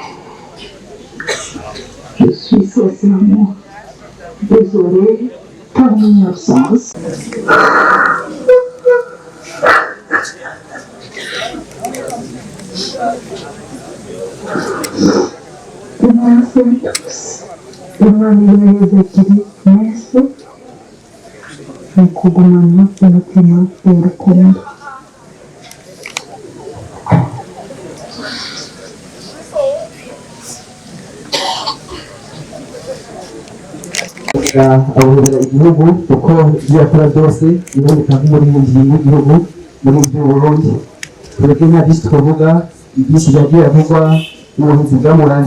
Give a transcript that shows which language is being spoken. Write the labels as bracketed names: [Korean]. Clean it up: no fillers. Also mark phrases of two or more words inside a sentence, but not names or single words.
[French] Je suis sincèrement désolée pour mon absence. Merci à tous. [Rundi] Imana ibagire mwese mu kugumana umutima w'urukundo. abahurira igihugu kuko ibyo yakora byose biboneka nk'umuririmbyi w'igihugu muri by'uburundi twebwe nta byinshi twavuga ibyinshi byagiye avugwa ubuhinzi bwamuranze